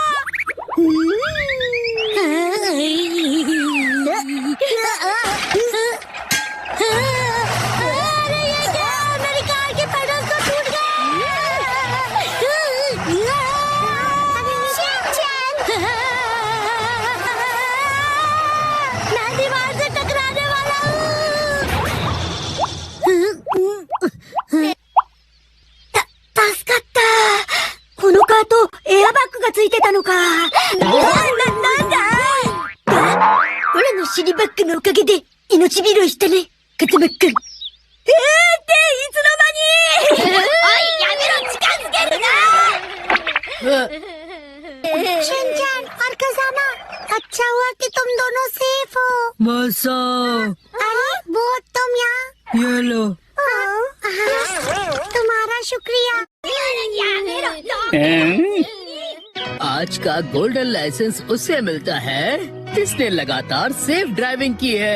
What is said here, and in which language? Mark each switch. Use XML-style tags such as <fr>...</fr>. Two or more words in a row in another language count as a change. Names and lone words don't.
<hi>अरे ये क्या, मेरी कार के पेडल तो टूट मैं दीवार से टकराने वाला हूँ।</hi> <ja>助かった。このカートエアバッグがついてたのか。なんだ。俺の尻バッグのおかげで命拾いしたね、風間くん。っていつの間に。おい、やめろ、近づけるな。</ja> <hi>शिनचैन और कज़ामा, अच्छा हुआ कि तुम दोनों सेफ हो। मासा, अरे वो तुम यहाँ। ये लो। तुम्हारा शुक्रिया। आज का</hi> <en>golden license</en> <hi>उसे मिलता है जिसने लगातार</hi> <en>safe driving</en> <hi>की है।</hi>